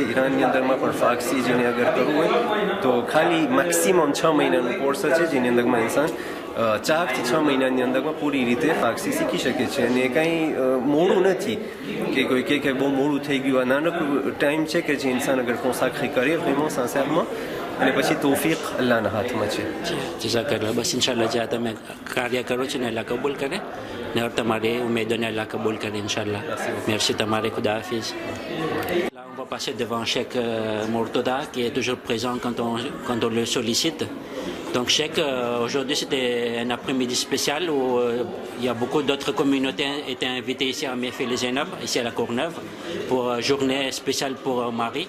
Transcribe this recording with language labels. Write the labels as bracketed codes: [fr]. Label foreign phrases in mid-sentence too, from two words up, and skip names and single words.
[gu] ઈરાનની અંદરમાં પણ ફારસી જેને અગર કરવું હોય તો ખાલી મેક્સિમમ 6 મહિનાનું કોર્સ છે જેની અંદરમાં ઇન્સાન 4 થી 6 મહિનાની અંદરમાં પૂરી રીતે ફારસી શીખી શકે છે. અને કાંઈ મોડું નથી કે કોઈ કે બહુ મોડું થઈ ગયું. આ નાનકડું ટાઈમ છે કે જે ઇન્સાન અગર કોન્સાક્રી કરે [fr] vraiment sincèrement, [gu] અને પછી તૌફીક અલ્લાહના હાથમાં છે. જઝાકલ્લાહ. બસ ઇન્શાલ્લાહ જે તમે કાર્ય કરો છો ને અલ્લાહ કબૂલ કરે ને તમારી ઉમેદોને અલ્લાહ કબૂલ કરે ઇન્શાલ્લાહ. merci તમારે, ખુદા હાફિઝ. [fr] Là, on va passer devant Cheikh Mourtada qui est toujours présent quand on le sollicite. Donc Cheikh, aujourd'hui c'était un après-midi spécial où il y a beaucoup d'autres communautés étaient invitées ici à Mefil les Zainab, ici à la Courneuve, pour journée spéciale pour Marie.